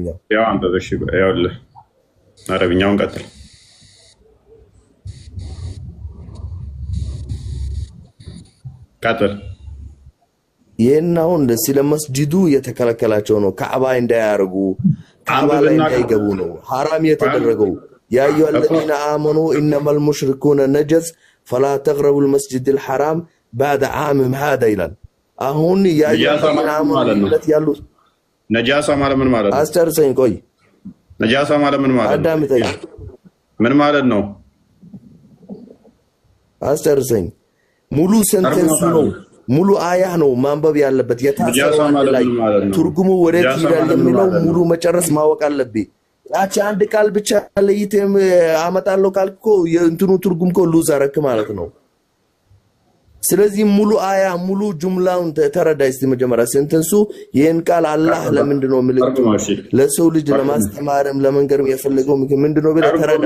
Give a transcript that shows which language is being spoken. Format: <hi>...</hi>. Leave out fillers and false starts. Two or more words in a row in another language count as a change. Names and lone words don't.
<am>ያው አንተ እሺ፣ ያውልህ አረብኛውን ቀጥል። ቀጥል። ይሄናው ስለመስጂዱ የተከለከላቸው ነው። ካዕባ እንዳያርጉ ካዕባ ላይ እንዳይገቡ ነው حرام የተደረገው።</am> <ar>يا أيها الذين آمنوا إنما المشركون نجس فلا تقربوا المسجد الحرام بعد عامهم هذا</ar> <am>ይላል። አሁን</am> <ar>يا أيها الذين آمنوا</ar> <am>ያሉ ነጃሳ ማለት ምን ማለት ነው? አስተርሰኝ ቆይ። ነጃሳ ማለት ምን ማለት ነው? አዳምጠኝ። ምን ማለት ነው? አስተርሰኝ። ሙሉ ሰንተንሱ ነው፣ ሙሉ አያ ነው ማንበብ ያለበት። የታሰረው ላይ ትርጉሙ ወዴት ይላል የሚለው ሙሉ መጨረስ ማወቅ አለብኝ። ያቺ አንድ ቃል ብቻ ለይተም አመጣለሁ ካልኩ የእንትኑ ትርጉም ኮ ሉዝ አረክ ማለት ነው። ስለዚህ ሙሉ አያ ሙሉ ጁምላውን ተረዳይ። እስቲ መጀመሪያ ሰንተንሱ ይሄን ቃል አላህ ለምንድነው ምልክቱ ለሰው ልጅ ለማስተማርም ለመንገርም የፈለገው ምንድነው ብለ ተረዳ።</am>